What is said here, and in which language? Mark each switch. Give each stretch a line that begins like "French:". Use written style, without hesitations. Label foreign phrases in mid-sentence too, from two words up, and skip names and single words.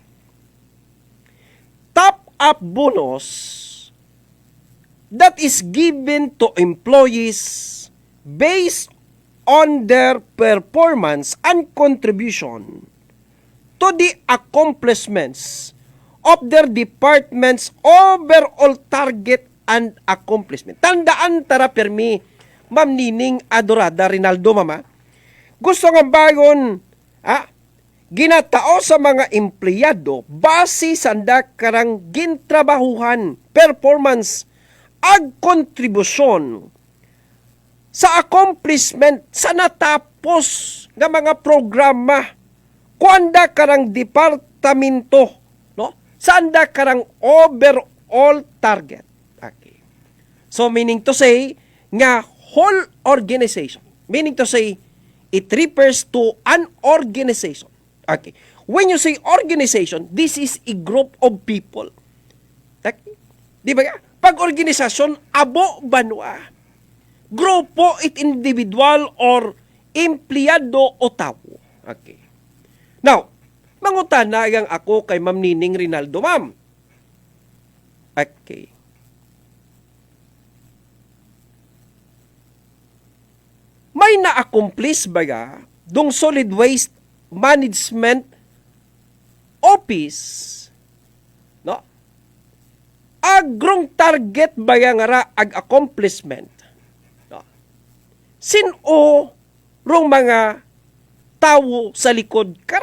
English: Top-up bonus that is given to employees based on their performance and contribution to the accomplishments of their department's overall target and accomplishment.
Aklanon: Tandaan tara permi, Ma'am Nining Adorada Rinaldo, mama. Gusto nga bagon, ginatao sa mga empleyado base sa karang gintrabahuhan, performance, ag kontribusyon sa accomplishment sa natapos nga mga programa kuanda karang departamento, no? Sanda karang overall target. Okay.
English: So meaning to say nga whole organization. Meaning to say it refers to an organization. Okay. When you say organization, this is a group of people. Okay.
Filipino: Di ba?
Aklanon: Pag organisasyon, abo banwa. Grupo it individual or empleyado o tao. Okay. Now, mangutana yang ako kay Ma'am Nining Rinaldo, ma'am. Okay. May may na-accomplish baga dong solid waste management office, no? Agrong target baga nga ra ag accomplishment, no? Sino rong mga tawo sa likod kara?